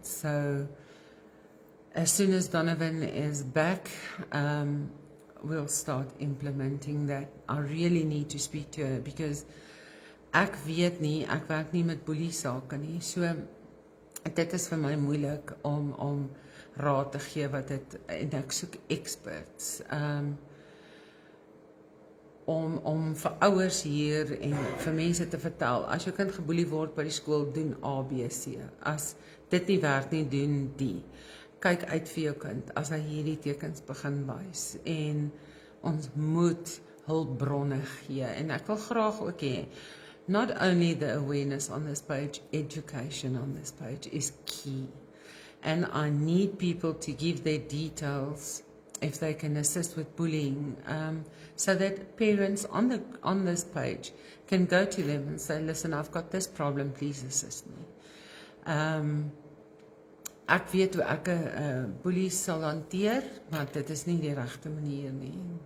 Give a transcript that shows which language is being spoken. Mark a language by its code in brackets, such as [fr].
[en] So as soon as Donovan is back, we'll start implementing that. I really need to speak to her because [af] Ek weet nie, ek werk nie met boelie sake nie. So dit is vir my moeilik om raad te gee wat dit, en ek soek experts. Om vir ouers hier en vir mense te vertel, as jou kind geboelie word by die skool, doen A, B, C. As dit nie werk nie, doen D. Kyk uit vir jou kind as hy hierdie tekens begin wys. En ons moet hulpbronne gee. En ek wil graag ook hê, [en] not only the awareness on this page, education on this page is key. And I need people to give their details if they can assist with bullying, so that parents on this page can go to them and say, listen, I've got this problem, please assist me. [af] Ek weet hoe ek 'n boelie sal hanteer, maar dit is nie die regte manier nie.